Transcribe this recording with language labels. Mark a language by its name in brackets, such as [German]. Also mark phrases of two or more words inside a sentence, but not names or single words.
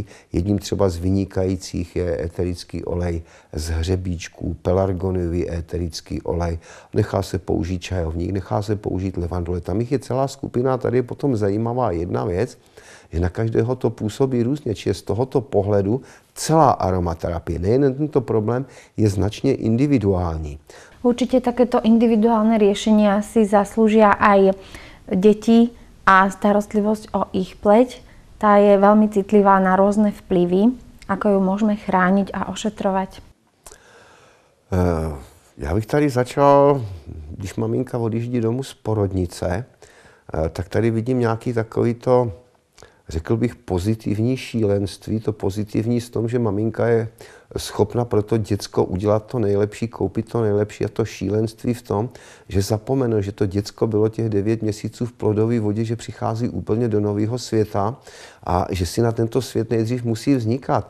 [Czech] Jedním třeba z vynikajících je eterický olej z hřebíčků, pelargoniový eterický olej, nechá se použít čajovník, nechá se použít levandule. Tam jich je celá skupina, tady je potom zajímavá jedna věc, že na každého to působí různě, či z tohoto pohledu celá aromaterapie, nejen tento problém, je značně individuální. [Slovak] Určite takéto individuálne riešenia si zaslúžia aj deti a starostlivosť o ich pleť. Tá je veľmi citlivá na rôzne vplyvy. Ako ju môžeme chrániť a ošetrovať? [Czech] Já bych tady začal, když maminka odjíždí domů z porodnice, tak tady vidím nějaký takovýto, řekl bych, pozitivní šílenství. To pozitivní s tom, že maminka je schopna pro to děcko udělat to nejlepší, koupit to nejlepší, a to šílenství v tom, že zapomene, že to děcko bylo těch 9 měsíců v plodové vodě, že přichází úplně do nového světa a že si na tento svět nejdřív musí vznikat.